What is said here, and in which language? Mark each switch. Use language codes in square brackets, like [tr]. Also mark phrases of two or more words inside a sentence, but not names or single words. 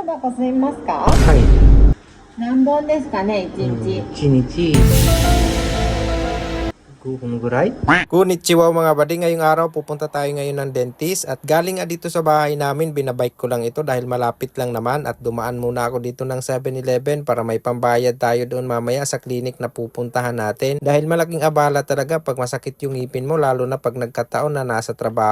[ja] タバコ吸いますか？はい。何本ですかね、1日。 1日5本ぐらい。 [tl] Konnichiwa mga buddy, ngayong araw pupunta tayo ngayon ng dentist at galing nga dito sa bahay namin, binabike ko lang ito dahil malapit lang naman at dumaan muna ako dito ng 7-Eleven para may pambayad tayo doon mamaya sa clinic na pupuntahan natin dahil malaking abala talaga pag masakit yung ngipin mo lalo na pag nagkataon na nasa trabaho.